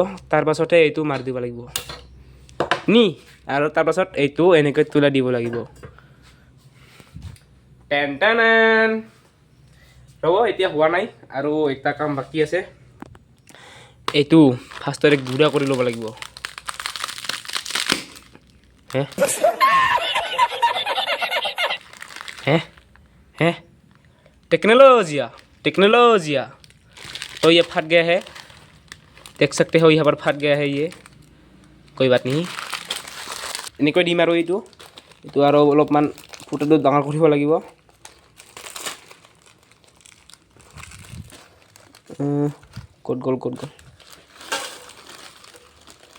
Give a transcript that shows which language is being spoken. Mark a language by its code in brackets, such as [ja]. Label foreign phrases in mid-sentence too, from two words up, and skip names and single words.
[as] তাৰপাছতে এইটো মাৰি দিব লাগিব নি, আৰু তাৰপাছত এইটো এনেকৈ তোলাই দিব লাগিব। টেন ৰ'ব এতিয়া হোৱা নাই, আৰু এটা কাম বাকী আছে। এইটো ফাৰ্ষ্টতে গুড়া কৰি ল'ব লাগিব। [hi] हैं टेक्नोलॉजिया तो ये फट गया है, देख सकते हो यहाँ पर फट गया है ये, कोई बात नहीं। [as] এনেকৈ দিম আৰু এইটো আৰু অলপমান ফুটাটো ডাঙৰ কৰিব লাগিব। ক'ত গ'ল